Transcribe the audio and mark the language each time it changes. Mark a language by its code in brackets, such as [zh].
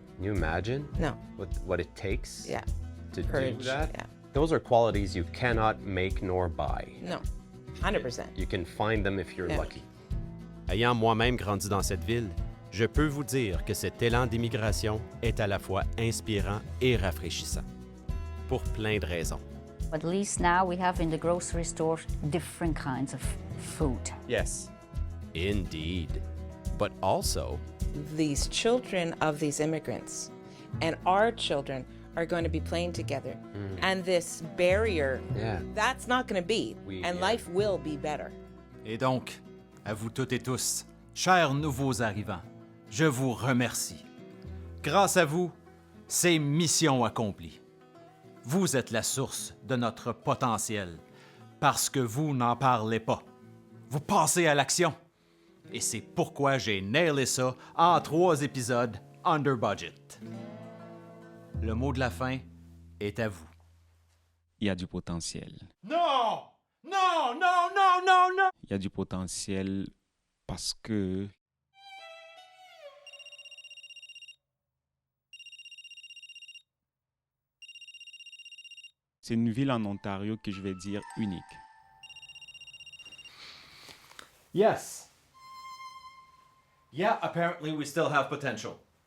[en] Can you imagine? No. What it takes to Courage. do that? Yeah. Those are qualities you cannot make nor buy. No. 100%. You can find them if you're Yeah. lucky. [fr] Ayant moi-même grandi dans cette ville, je peux vous dire que cet élan d'immigration est à la fois inspirant et rafraîchissant. Pour plein de raisons. [en] At least now we have in the grocery store different kinds of food. Yes. Indeed. But also, These children of these immigrants and our children are going to be playing together. And this barrier, that's not going to be. Life will be better. [fr] Et donc, à vous toutes et tous, chers nouveaux arrivants, je vous remercie. Grâce à vous, c'est mission accomplie. Vous êtes la source de notre potentiel parce que vous n'en parlez pas. Vous passez à l'action. Et c'est pourquoi j'ai nailé ça en 3 épisodes [en] under budget. [fr] Le mot de la fin est à vous. Il y a du potentiel. Non! Non, non, non, non, non! Il y a du potentiel parce que c'est une ville en Ontario que je vais dire unique. [en] Yes. Yeah, apparently we still have potential.